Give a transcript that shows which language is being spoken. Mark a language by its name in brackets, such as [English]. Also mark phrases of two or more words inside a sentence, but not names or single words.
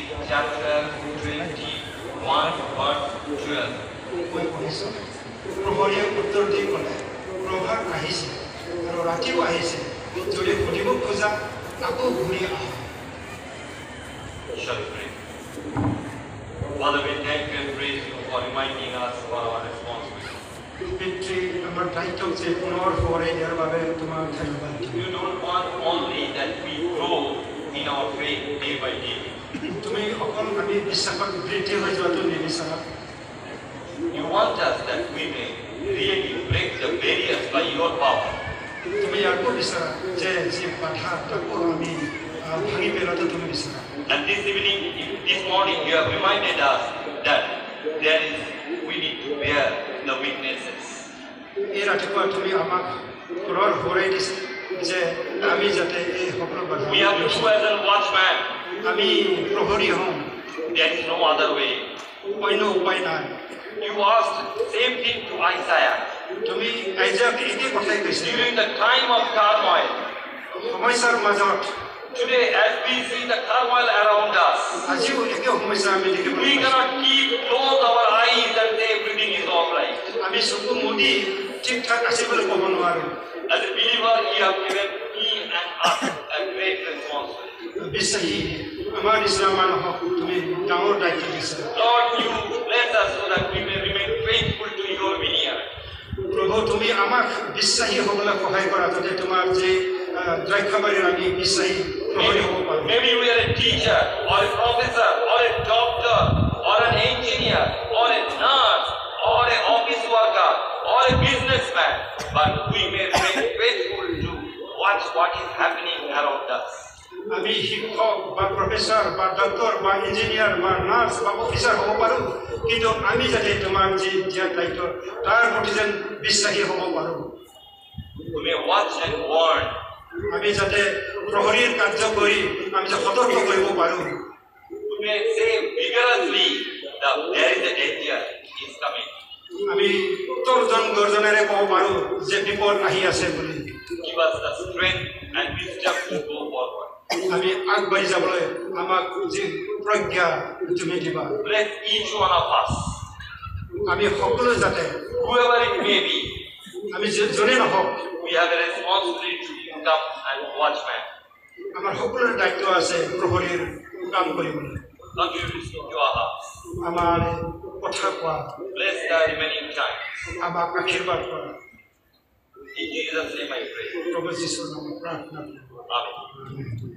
[English] chapter 21, verse 12. [Assamese] মই পঢ়িছোঁ প্ৰহৰীয়ে উত্তৰ দি ক'লে প্ৰভাত আহিছে আৰু ৰাতিও আহিছে যদি সুধিব খোজা আকৌ ঘূৰি আহা [English] Shall we pray? Father, we thank you and praise you for reminding us of our responsibility. [Assamese] পিতৃ আমাৰ দায়িত্বক যে পুনৰ সোঁৱৰাই দিয়াৰ বাবে তোমাক ধন্যবাদ [English] You don't want only that we grow in our faith day by day. [Assamese] তুমি অকল আমি বিশ্বাসত বৃদ্ধি হৈ যোৱাটো নিবিচাৰা [English] You want us that we may really break the barriers by your power. [Assamese] তুমি ইয়াকো বিচাৰা যে যি বাধা তাকো আমি ভাঙি পেলোৱাটো তুমি বিচাৰা [English] And this evening, this morning, you have reminded us that we need to bear the witnesses. [Assamese] এই ৰাতিপুৱা তুমি আমাক পুনৰ সোঁৱৰাই দিছে যে আমি যাতে এই সকলো বাধা [English] We have to do as a watchman. [Assamese] আমি প্ৰহৰী হওঁ [English] There is no other way. [Assamese] অন্য উপায় নাই [English] You asked same thing to Isaiah. [Assamese] তুমি আইজাক একে কথাই কৈছে [English] During the time of turmoil, [Assamese] সমস্যাৰ মাজত [English] today as we see the turmoil around us, [Assamese] আজিও একে সমস্যা আমি দেখিবলৈ [English] we [Assamese] পাইছোঁ [English] cannot keep close our eyes and say everything is all right. [Assamese] আমি চকু মুদি ঠিক ঠাক আছে বুলি ক'ব নোৱাৰোঁ [English] As a believer, you have given me and us a great responsibility. [Assamese] বিশ্বাসী আমাৰ নিচিনা মানুহক তুমি ডাঙৰ দায়িত্ব দিছা [English] Lord, you bless us so that we may remain faithful to your vineyard. [Assamese] প্ৰভু তুমি আমাক বিশ্বাসী হ'বলৈ সহায় কৰা যাতে তোমাৰ যে দ্ৰাক্ষাবাৰীৰ আমি বিশ্বাসী প্ৰহৰী হ'ব পাৰোঁ [English] Maybe you are a teacher or a professor or a doctor or an engineer or a nurse or an office worker or a businessman, but we may remain faithful to watch what is happening around us. [Assamese] আমি শিক্ষক বা প্ৰফেচাৰ বা ডক্টৰ বা ইঞ্জিনিয়াৰ বা নাৰ্ছ বা অফিচাৰ হ'ব পাৰোঁ কিন্তু আমি যাতে তোমাৰ যি দিয়া দায়িত্ব তাৰ প্ৰতি যেন বিশ্বাসী হ'ব পাৰোঁ [English] We may watch and warn. [Assamese] আমি যাতে প্ৰহৰীৰ কাৰ্য কৰি আমি যে সতৰ্ক কৰিব পাৰোঁ [English] We may say vigorously that there is a danger is coming. [Assamese] আমি তৰ্জন গৰ্জনেৰে ক'ব পাৰোঁ যে বিপদ আহি আছে বুলি [English] Give us the strength and wisdom to go forward. [Assamese] আমি আগবাঢ়ি যাবলৈ আমাক যি প্ৰজ্ঞা তুমি দিবা [English] Bless each one of us, [Assamese] আমি সকলো যাতে [English] whoever it may be. [Assamese] আমি যোনে নহওক [English] We have a responsibility to become an watchman. [Assamese] আমাৰ সকলোৰে দায়িত্ব আছে প্ৰহৰীৰ কাম কৰিবলৈ [English] Lord, you listen to our hearts. [Assamese] আমাৰ কথা কোৱা [English] Bless the remaining time. [Assamese] আমাক আশীৰ্বাদ কৰা [English] In Jesus' name I pray. [Assamese] প্ৰভু যীশুৰ নামত প্ৰাৰ্থনা কৰোঁ [English] Amen.